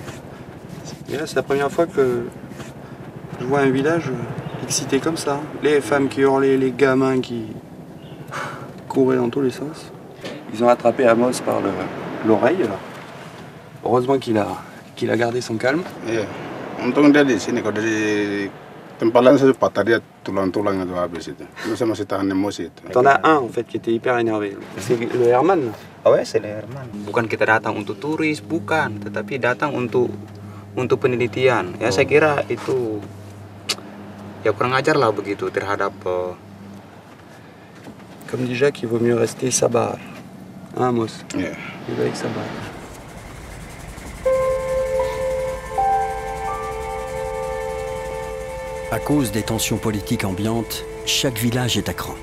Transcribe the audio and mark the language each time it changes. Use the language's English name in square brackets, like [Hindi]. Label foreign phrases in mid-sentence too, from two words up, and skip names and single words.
[French] Et là c'est la première fois que je vois un village excité comme ça. Les femmes qui hurlaient, les gamins qui couraient dans tous les sens. Ils ont attrapé Amos par l'oreille. Heureusement qu'il a gardé son calme. [Indonesian] Untung dia di sini, kalau dari tempat lain saya patah dia tulang-tulang itu habis itu. Itu saya masih tahan emosi itu. [French] T'en as un en fait qui était hyper énervé. C'est le Herman. Ah ouais, c'est le Herman. [Indonesian] Bukan kita datang untuk turis, bukan, tetapi datang untuk untuk penelitian. Ya saya kira itu ya kurang ajar lah begitu terhadap. [French] Comme dit Jacques, il vaut mieux rester sabar. Hein, Amos? Yeah. Vivre avec sabar. À cause des tensions politiques ambiantes, chaque village est à cran.